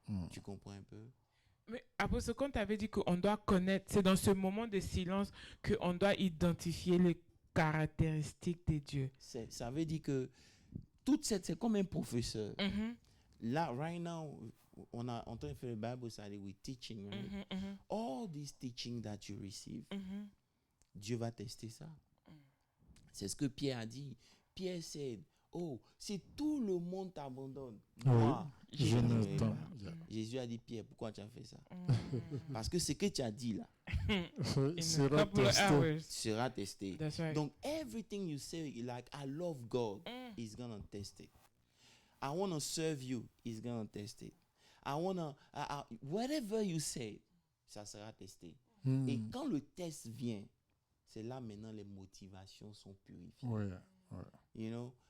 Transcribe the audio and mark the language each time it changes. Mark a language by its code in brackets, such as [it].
[fr] Tu comprends un peu? Mais après ce qu'on t'avait dit qu'on doit connaître, c'est dans ce moment de silence qu'on doit identifier les caractéristiques de Dieu. Ça veut dire que c'est comme un professeur. Là, [en] right now, [fr] on a en train de faire le Bible study [en] with teaching. Right? All this teaching that you receive, [fr] Dieu va tester ça. C'est ce que Pierre a dit. Pierre [en] said, oh, [fr] si tout le monde t'abandonne, moi, je ne vais pas. Jésus a dit, Pierre, pourquoi tu as fait ça? Parce que ce que tu as dit là, sera testé. [en] Right. Donc, everything you say, like, I love God, is going to test it. I want to serve you, is going to test it. I want to, whatever you say, [fr] ça sera testé. Et quand le test vient, c'est là maintenant les motivations sont purifiées. [en] You know?